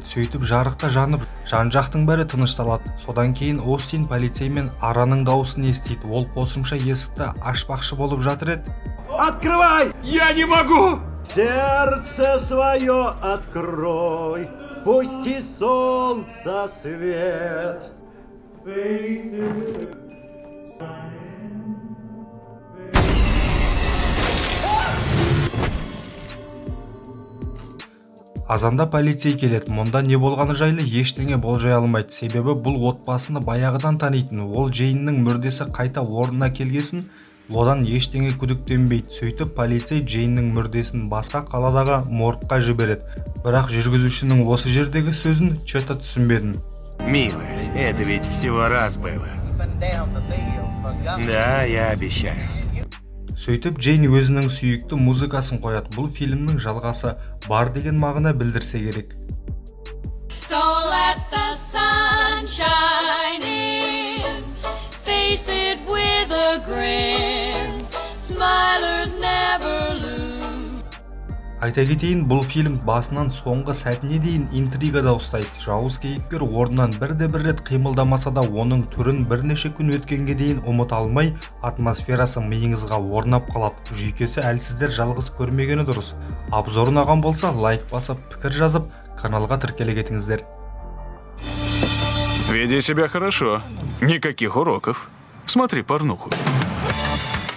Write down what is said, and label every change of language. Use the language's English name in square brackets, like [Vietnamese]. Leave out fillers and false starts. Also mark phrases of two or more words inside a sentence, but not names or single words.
[Kazakh] Сөйтіп жарықта жанып, жан-жақтың бәрі тынышталады. Содан кейін Остин полицеймен Араның дауысын естиді. Ол қосымша есікті ашпақшы болып жатыр еді. [Russian] Открывай! Я не могу! Сердце свое открой, пусти солнце свет. [Kazakh] Азанда полицей келеді. Мұнда не болғаны жайлы ештеңе болжай алмайды. Себебі бұл отбасыны баяғыдан танитын. Ол Джейннің мүрдесі қайта орнына келгесін, одан ештеңе күдіктенбейді. Сөйтіп полицей Джейннің мүрдесін басқа қаладағы моргқа жібереді. Бірақ жүргізушінің осы жердегі сөзін чөті түсінбедім. [Russian] Милая, это ведь всего раз было. Да, я обещаю. [Kazakh] Сөйтіп Джейн өзінің сүйікті музыкасын қояды. Бұл фильмнің жалғасы бар деген мағына білдірсе керек. [English] So let the sun shine in, face it with a grin, smilers never lose. [Kazakh] Айта кетейін, бұл фильм басынан соңғы сәтіне дейін интригада ұстайды. Жауыз кейіпкер орнынан бірде-бір рет қимылдамаса да, оның түрін бірнеше күн өткенге дейін ұмыта алмай, атмосферасы миыңызға орнап қалады. Жүйкесі әлсіздер жалғыз көрмегені дұрыс. Обзор ұнаған болса, лайк басып, пікір жазып, каналға тіркеле кетіңіздер. [Russian] Веди себя хорошо. Никаких уроков. Смотри порнуху.